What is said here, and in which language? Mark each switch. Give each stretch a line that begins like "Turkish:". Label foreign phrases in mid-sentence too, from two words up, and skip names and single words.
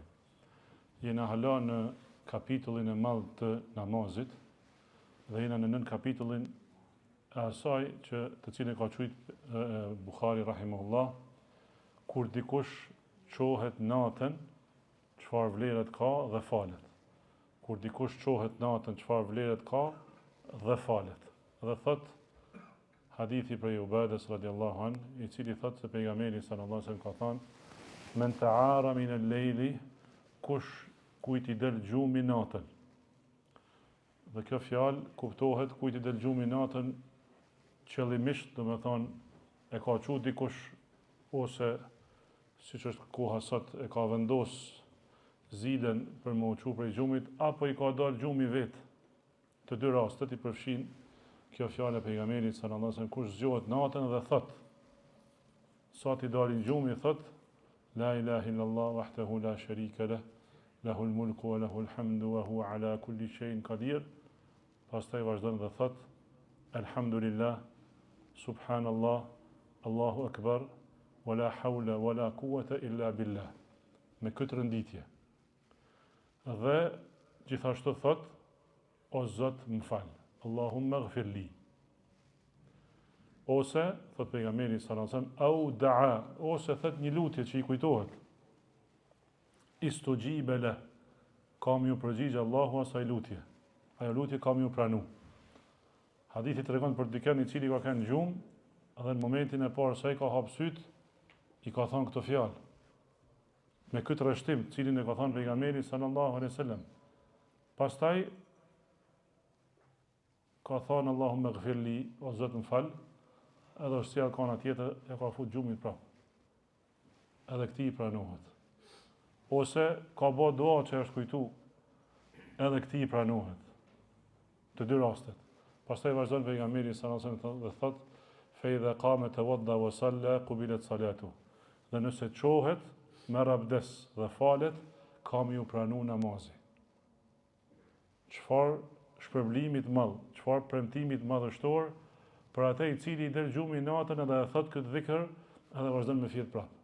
Albanian: Jena hala në kapitullin e madh të namazit dhe jena në nën kapitullin e asaj të cilin ka thujt Bukhari rahimahullah, kur dikush çohet natën, çfarë vlerat ka dhe falet. Kur dikush çohet natën, çfarë vlerat ka dhe falet. Dhe thot hadithi prej Ubadës
Arabic: رضي الله عن,
Albanian: i cili thot se pejgamberi
Arabic: صلى الله عليه وسلم
Albanian: ka thënë:
Arabic: "من تعار من الليل",
Albanian: kush kujt i del gjumi natën. Dhe kjo fjalë kuptohet kujt i del gjumi natën qëllimisht, do të thonë e ka thënë dikush ose siç është koha sot e ka vendos zilën për më uçu prej gjumit, apo i ka dalë gjumi vet. Të dy rastet i përfshin kjo fjalë e pejgamberit
Arabic: صلى الله عليه وسلم,
Albanian: kush zgjohet natën dhe thot, sa ti dalin gjumi,
Arabic: thot لا إله إلا الله وحده لا شريك له له الملك وله الحمد وهو على كل شيء قدير.
Albanian: Pastaj vazhdon dhe thot
Arabic: الحمد لله، سبحان الله، الله أكبر، ولا حول ولا قوة إلا بالله.
Albanian: Me këtë rënditje. Dhe gjithashtu thot: o Zot, më fal.
Arabic: اللهم اغفر لي.
Albanian: Ose thot pejgamberi
Arabic: صلى الله عليه وسلم، أو دعا,
Albanian: ose thot një lutje që i kujtohet.
Arabic: استجيب له,
Albanian: kam ju përgjigj Allahu asaj lutje. Ajo lutje kam ju pranu. Hadithi tregon për dikën i cili ka kanë gjumë dhe në momentin e parë sa i ka hap syt, i ka thënë këtë fjalë. Me këtë rreshtim, cilin e ka thënë pejgamberi
Arabic: صلى الله عليه وسلم.
Albanian: Pastaj ka thënë
Arabic: اللهم اغفر لي,
Albanian: o Zot më fal, edhe është sjell kana tjetër e ka fut gjumit prap. Edhe këtij i pranohet. Ose ka bë dua që është kujtu, edhe këtij i pranohet. Të dy rastet. Pastaj vazhdon pejgamberi
Arabic: صلى الله عليه وسلم
Albanian: dhe thot:
Arabic: "فإذا قام توضأ وصلى قبلت صلاته."
Albanian: Dhe nëse çohet, merr abdes dhe falet, kam ju pranu namazi. Çfarë shpërblimi të madh, çfarë premtimi të madhështor për atë i cili i del gjumi natën edhe e thot këtë dhikr edhe vazhdon me fjet prap.